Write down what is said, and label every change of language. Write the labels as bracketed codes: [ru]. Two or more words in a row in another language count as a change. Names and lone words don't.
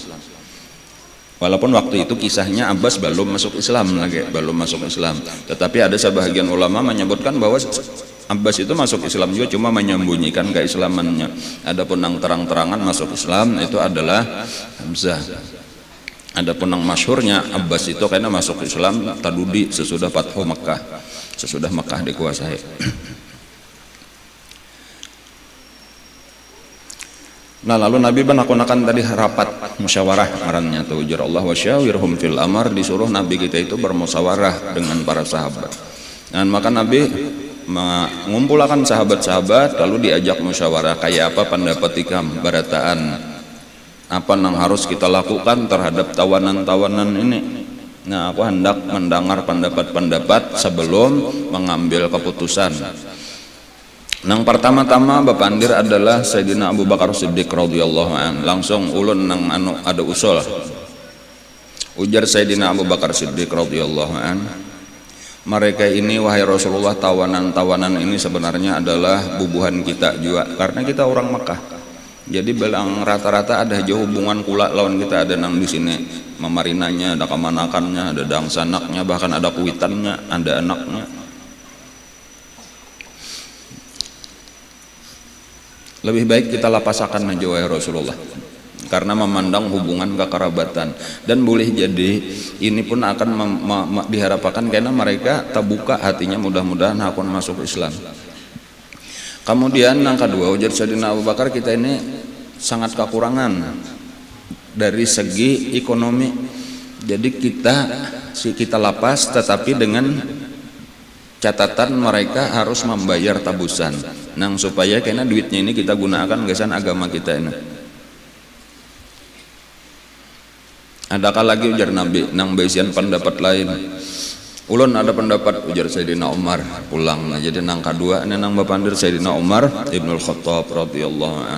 [id] Walaupun waktu itu kisahnya Abbas belum masuk Islam lagi, belum masuk Islam. Tetapi ada sebahagian ulama menyebutkan bahwa Abbas itu masuk Islam juga, cuma menyembunyikan keislamannya. Adapun yang terang-terangan masuk Islam itu adalah Hamzah. Adapun yang masyhurnya Abbas itu karena masuk Islam tadudi sesudah Fathu Makkah, sesudah Makkah dikuasai. [bjn] Nah, lalu Nabi menakunakan tadi rapat musyawarah ngarannya tuh, ujar Allah [ar] وشاورهم في الأمر, [id] disuruh Nabi kita itu bermusyawarah dengan para sahabat. Dan maka Nabi mengumpulkan sahabat-sahabat lalu diajak musyawarah, kayak apa pendapat ikam barataan, apa yang harus kita lakukan terhadap tawanan-tawanan ini. Nah, aku hendak mendengar pendapat-pendapat sebelum mengambil keputusan. [bjn] Nang pertama-tama bapandir adalah Sayyidina Abu Bakar Siddiq [ar] رضي الله عن. [bjn] Langsung ulun nang ada usul. Ujar Sayyidina Abu Bakar Siddiq [ar] رضي الله عن, [id] mereka ini wahai Rasulullah, tawanan-tawanan ini sebenarnya adalah bubuhan kita juga, karena kita orang Mekah. [bjn] Jadi belang rata-rata ada aja hubungan kula lawan kita, ada nang di sini memarinanya, ada kemanakannya, ada dangsanaknya, bahkan ada kuitannya, ada anaknya. Lebih baik kita lapasakan aja wahai Rasulullah, [id] karena memandang hubungan kekerabatan. Dan boleh jadi ini pun akan diharapkan karena mereka terbuka hatinya, mudah-mudahan akan masuk Islam. Kemudian yang kedua, ujar Sayyidina Abu Bakar, kita ini sangat kekurangan dari segi ekonomi. Jadi kita lapas, tetapi dengan catatan mereka harus membayar tabusan. [bjn] Nang supaya karena duitnya ini kita gunakan gasan agama kita ini. Adakah lagi, ujar Nabi, nang baisian pendapat lain? [id] Ulun ada pendapat, ujar Sayyidina Umar, pulang. [bjn] Nah, jadi nang kedua ini nang bapandir Sayyidina Umar Ibnul Khattab [ar] رضي الله عن.